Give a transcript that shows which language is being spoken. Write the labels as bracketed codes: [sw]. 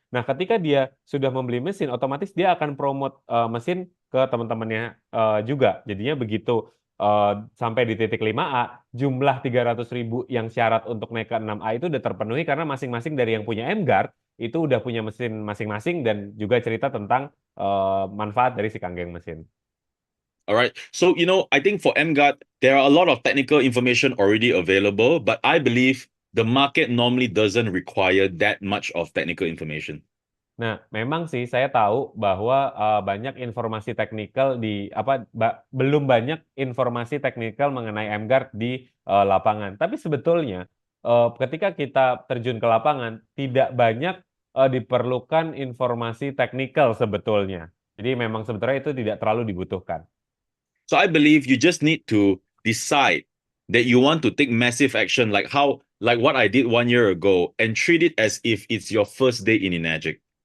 [id] Nah, ketika dia sudah membeli mesin, otomatis dia akan promote mesin ke teman-temannya juga. Jadinya begitu sampai di titik 5A, jumlah 300.000 yang syarat untuk naik ke 6A itu udah terpenuhi karena masing-masing dari yang punya M-Guard itu udah punya mesin masing-masing dan juga cerita tentang manfaat dari si kanggeng mesin. [en] All right. So, I think for MGUT, there are a lot of technical information already available, but I believe the market normally doesn't require that much of technical information. [id] Nah, memang sih saya tahu bahwa banyak informasi teknikal belum banyak informasi teknikal mengenai MGuard di lapangan. Tapi sebetulnya ketika kita terjun ke lapangan tidak banyak diperlukan informasi teknikal sebetulnya. Jadi memang sebetulnya itu tidak terlalu dibutuhkan. [en] So I believe you just need to decide that you want to take massive action, like what I did 1 year ago, and treat it as if it's your first day in Enagic.